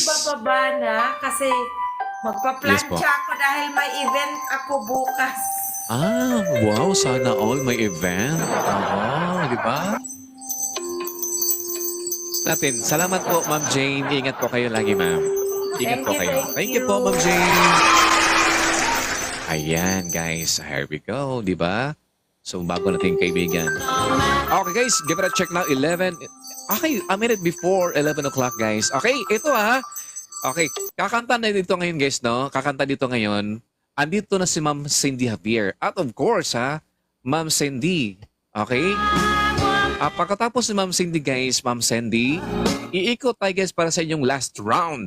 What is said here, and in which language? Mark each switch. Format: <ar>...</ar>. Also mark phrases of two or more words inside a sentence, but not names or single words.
<tl>Ako'y bababa na kasi Yes po. magpa-plancha ako dahil may event ako bukas. Wow. Sana all may event. Di ba? Salamat po, Ma'am Jane. Ingat po kayo lagi, ma'am. Ingat po kayo.</tl> <en>Thank you</en> <tl>po, Ma'am Jane. Ayan, guys.</tl> <en>Here we go,</en> <tl>di ba? So, bago nating kaibigan.</tl> <en>Okay, guys. Give it a check now. 11. Okay, a minute before 11 o'clock, guys.</en> <tl>Okay, ito ha. Okay, kakanta na dito ngayon, guys, no? Kakanta dito ngayon. Andito na si Ma'am Cindy Javier. At</tl> <en>of course,</en> <tl>ha, Ma'am Cindy. Okay? Pagkatapos ni Ma'am Cindy guys, Ma'am Sandy, iikot tayo guys para sa inyong last round.</tl>